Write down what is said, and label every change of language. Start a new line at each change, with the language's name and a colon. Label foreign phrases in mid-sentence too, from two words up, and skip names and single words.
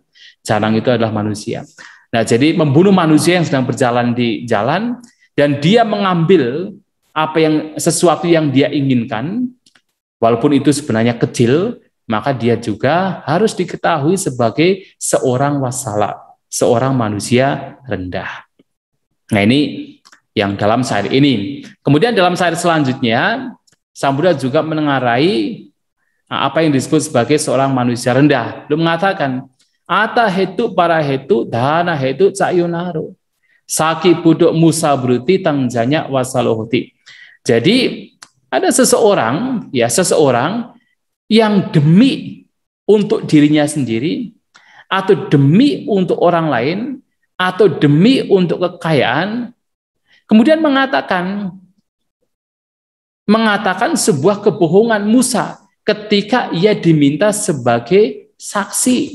Indonesian: Janang itu adalah manusia. Nah, jadi membunuh manusia yang sedang berjalan di jalan dan dia mengambil sesuatu yang dia inginkan, walaupun itu sebenarnya kecil, maka dia juga harus diketahui sebagai seorang wasala, seorang manusia rendah. Nah, ini yang dalam syair ini. Kemudian dalam syair selanjutnya, Sang Buddha juga menengarai apa yang disebut sebagai seorang manusia rendah. Dia mengatakan,
Pali: ata hetu para hetu dana hetu cayunaro saki budok musa bruti tangjanya wasalohoti.
Indonesian: Jadi ada seseorang yang demi untuk dirinya sendiri atau demi untuk orang lain atau demi untuk kekayaan kemudian mengatakan sebuah kebohongan Musa ketika ia diminta sebagai saksi.